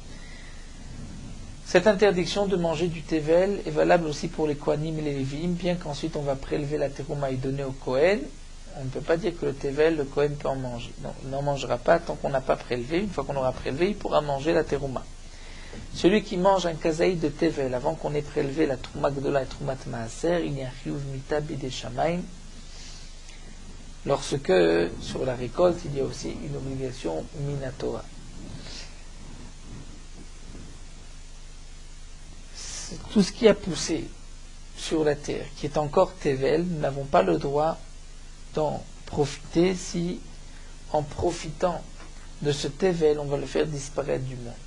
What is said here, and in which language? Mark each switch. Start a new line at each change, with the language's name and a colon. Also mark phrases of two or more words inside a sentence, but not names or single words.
French: Cette interdiction de manger du tevel est valable aussi pour les Kohanim et les Lévim, bien qu'ensuite on va prélever la terouma et donner au Kohen. On ne peut pas dire que le tevel, le Kohen peut en manger. Non, il n'en mangera pas tant qu'on n'a pas prélevé. Une fois qu'on aura prélevé, il pourra manger la terouma. Celui qui mange un kazaï de tevel avant qu'on ait prélevé la
Hebrew: תרומה גדולה
French: et
Hebrew: תרומת מעשר,
French: il y a un
Hebrew: חיוב מיתה בידי שמים.
French: Lorsque, sur la récolte, il y a aussi une obligation minatora. Tout ce qui a poussé sur la terre, qui est encore tevel, nous n'avons pas le droit d'en profiter si, en profitant de ce tevel, on va le faire disparaître du monde.